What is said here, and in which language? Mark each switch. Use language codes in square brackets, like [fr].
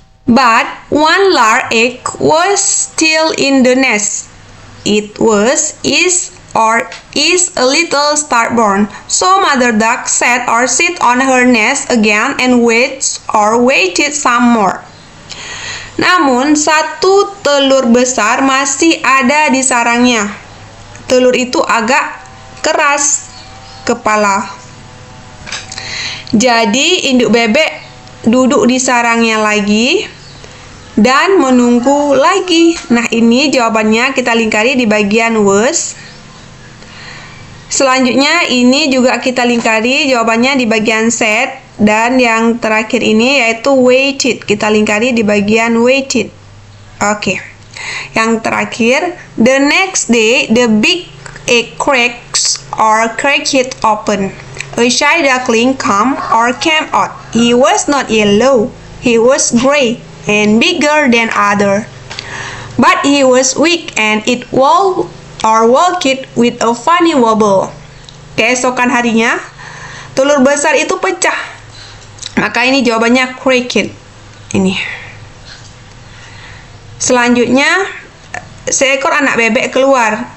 [en] But one large egg was still in the nest. It was, is a little stubborn. So Mother Duck sat or sit on her nest again and waited some more. [id] Namun satu telur besar masih ada di sarangnya. Telur itu agak keras kepala. Jadi induk bebek duduk di sarangnya lagi dan menunggu lagi. Nah, ini jawabannya kita lingkari di bagian was. Selanjutnya ini juga kita lingkari jawabannya di bagian set. Dan yang terakhir ini yaitu waited. Kita lingkari di bagian [en] waited. [id] Oke. Yang terakhir, [en] the next day the big egg cracks or cracked open. A shy duckling came out. He was not yellow. He was gray and bigger than other. But he was weak and it walked with a funny wobble. [id] Keesokan harinya, telur besar itu pecah. Maka ini jawabannya cracked. Ini. Selanjutnya, seekor anak bebek keluar.